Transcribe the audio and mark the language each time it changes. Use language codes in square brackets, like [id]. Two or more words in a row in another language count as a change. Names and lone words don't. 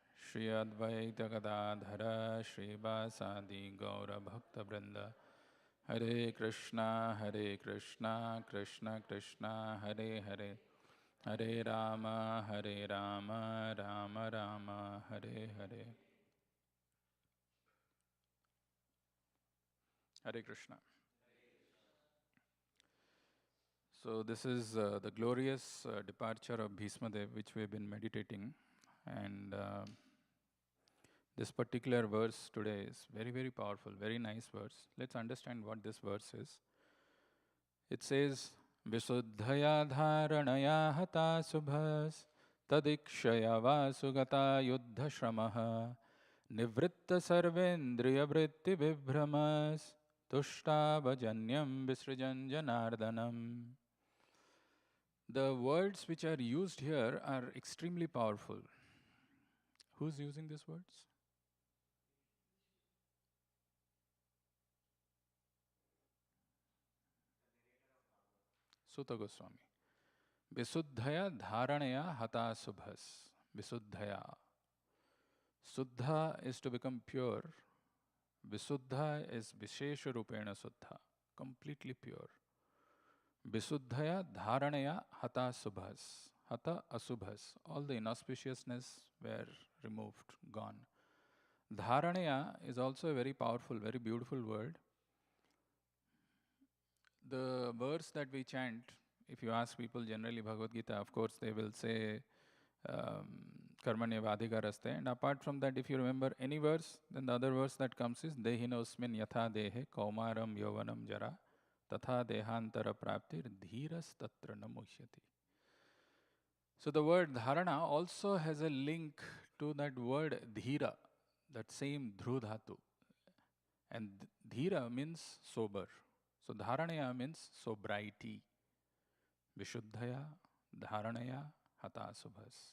[sa] श्री अद्वैत गदाधर श्रीवासादि गौर भक्त वृन्द हरे कृष्ण कृष्ण कृष्ण हरे हरे हरे राम राम राम हरे हरे. हरे कृष्ण. [en] So this is the glorious departure of Bhismadev, which we have been meditating, and this particular verse today is very, very powerful, very nice verse. Let's understand what this verse is. It says, [sa] विशुद्धया धारणया हत शुभस् तदीक्षया वसुगत युद्ध श्रमः निवृत्त सर्वेन्द्रिय वृत्ति विभ्रमस् तुष्टावजन्यं विसृजन् जनार्दनम्. [en] The words which are used here are extremely powerful. Who's using these words? Sutta Goswami. [sa] विशुद्धया धारणया हत शुभस्. Visuddhaya. [en] Suddha is to become pure. [sa] Visuddha is विशेष रूपेण शुद्ध. [en] Completely pure. [sa] विशुद्धया धारणया हत शुभस्. हत अशुभस्. [en] All the inauspiciousness were removed, gone. Dharanaya is also a very powerful, very beautiful word. The verse that we chant, if you ask people generally Bhagavad Gita, of course they will say [sa] कर्मण्य वाधिकारस्ते. [en] And apart from that, if you remember any verse, then the other verse that comes is [sa] देहिनोऽस्मिन् यथा देहे कौमारं यौवनं जरा तथा देहान्तर प्राप्तिर् धीरस् तत्र नमुह्यति. [en] So the word Dharana also has a link to that word Dhira, that same Dhrudhatu. And Dhira means sober. So Dharanaya means sobriety. [sa] विशुद्धया, धारणया, हत शुभस्.